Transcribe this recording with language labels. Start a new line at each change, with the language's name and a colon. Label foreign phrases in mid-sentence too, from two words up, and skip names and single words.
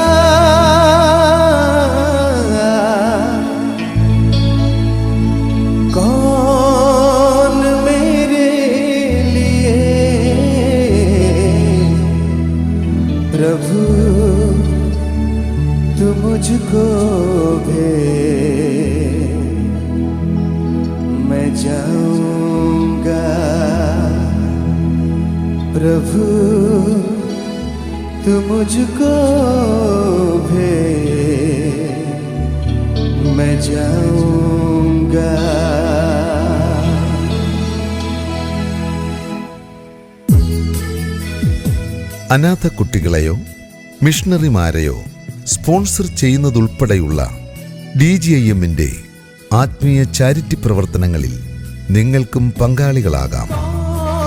Hindi: कौन मेरे लिए, प्रभु तू मुझको भेज, मैं जाऊंगा। प्रभु तू मुझको भेज, मैं जाऊंगा।
Malayalam: അനാഥ കുട്ടികളെയോ മിഷണറിമാരെയോ സ്പോൺസർ ചെയ്യുന്നതുൾപ്പെടെയുള്ള DGIM-ന്റെ ആത്മീയ ചാരിറ്റി പ്രവർത്തനങ്ങളിൽ നിങ്ങൾക്കും പങ്കാളികളാകാം.